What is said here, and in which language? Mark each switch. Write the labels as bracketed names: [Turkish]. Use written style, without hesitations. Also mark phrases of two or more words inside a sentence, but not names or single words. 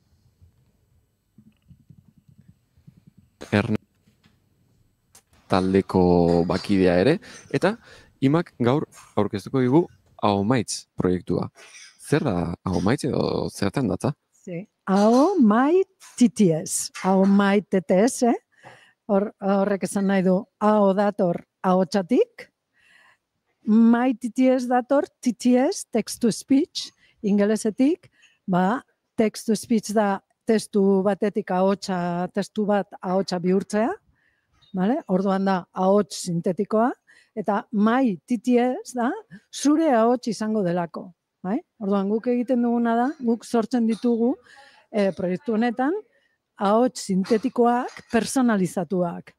[Basque] Taldeko bakidea ere, eta imak gaur aurkeztuko digu Ahomaitz proiektua. Zer da Ahomaitz edo zertan datza? Ahomaitz TTS. Ahomaitz TTS, horrek esan nahi du, aho dator ahotsatik, mai TTS dator TTS, [English] text to speech, [Basque] ingelesetik, [English] text to speech [Basque] da testu batetik testu bat ahotsa bihurtzea, orduan da ahots sintetikoa, eta mai TTS da zure ahots izango delako. Orduan guk egiten duguna da, guk sortzen ditugu proiektu honetan ahots sintetikoak personalizatuak.